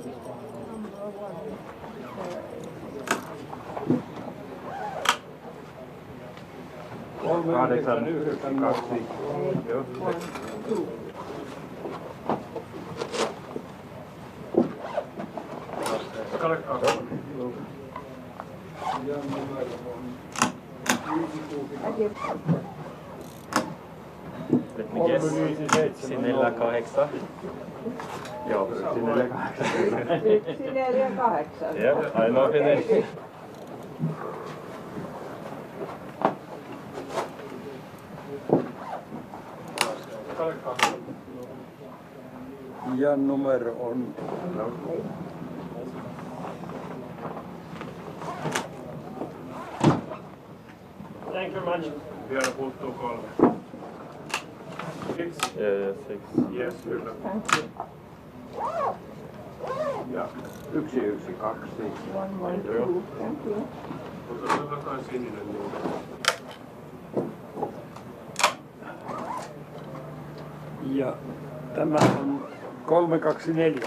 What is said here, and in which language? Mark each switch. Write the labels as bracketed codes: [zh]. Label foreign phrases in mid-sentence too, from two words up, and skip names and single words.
[fi] 8, 2. Joo. [en] Let me guess. 448. [fi] Joo, 448. [en] 148. Yeah, I know finish. [fi] Ja numero on... [en] Thank you very much. [fi] Vielä puuttuu 3. 6? [en] Yeah, 6. Yes, kyllä. [fi] Ja 1, 1, 2. Mutta se on kai sininen niin. Ja tämä on 324.